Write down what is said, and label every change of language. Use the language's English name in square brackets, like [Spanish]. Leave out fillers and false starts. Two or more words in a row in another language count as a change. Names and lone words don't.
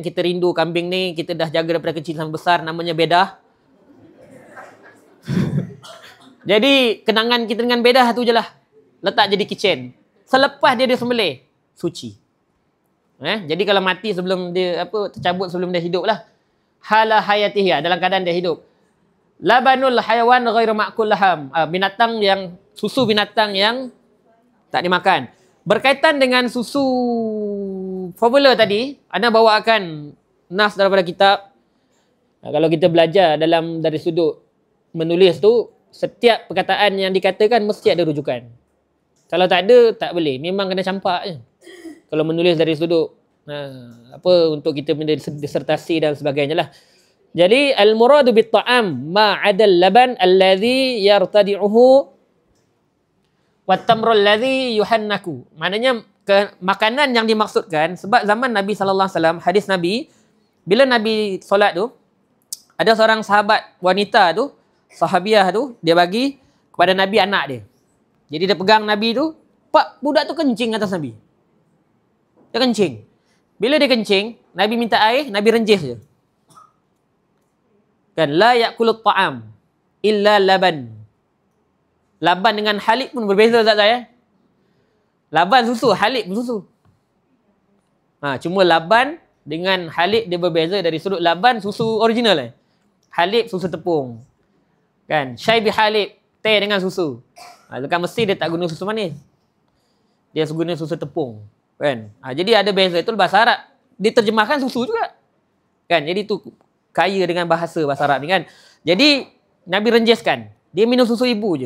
[Malay] Kita rindu kambing ni, kita dah jaga daripada kecil sampai besar, namanya bedah. Jadi kenangan kita dengan bedah tu je lah. Letak jadi kitchen. Selepas dia disembelih, suci. Jadi kalau mati sebelum dia tercabut sebelum dia hidup lah. [Arabic] حال حياتها, [Malay] dalam keadaan dia hidup. [Arabic] لبن الحيوان غير مأكول اللحم. [Malay] Susu binatang yang tak dimakan. Berkaitan dengan susu formula tadi, ana bawakan nas daripada kitab. Kalau kita belajar dari sudut menulis tu, setiap perkataan yang dikatakan mesti ada rujukan. Kalau tak ada, tak boleh. Memang kena campak je. Kalau menulis dari sudut untuk kita punya disertasi dan sebagainya lah. [Arabic] Jadi المراد بالطعام ما عدا اللبن الذي يرتضعه والتمر الذي يحنك. [Malay] Maknanya makanan yang dimaksudkan, sebab zaman Nabi [Arabic] صلى الله عليه وسلم, [Malay] hadis Nabi, bila Nabi solat tu, ada seorang sahabat wanita tu, sahabiah tu, dia bagi kepada Nabi anak dia. Jadi dia pegang Nabi tu, pak, budak tu kencing atas Nabi. Dia kencing. Bila dia kencing, Nabi minta air, Nabi renjis je. [Arabic] Kan, لا يأكل الطعام إلا لبن. [Malay] Laban dengan halib pun berbeza tak saya? Laban susu, halib pun susu. Cuma laban dengan halib dia berbeza dari sudut laban susu original. Halib susu tepung. Kan, [Arabic] شاي بحليب, [Malay] teh dengan susu. Dekat Mesir dia tak guna susu manis. Dia guna susu tepung. Kan? Jadi ada beza. Itu bahasa Arab. Diterjemahkan susu juga. Kan? Jadi tu kaya dengan bahasa Arab ni kan. Jadi Nabi renjiskan. Dia minum susu ibu je.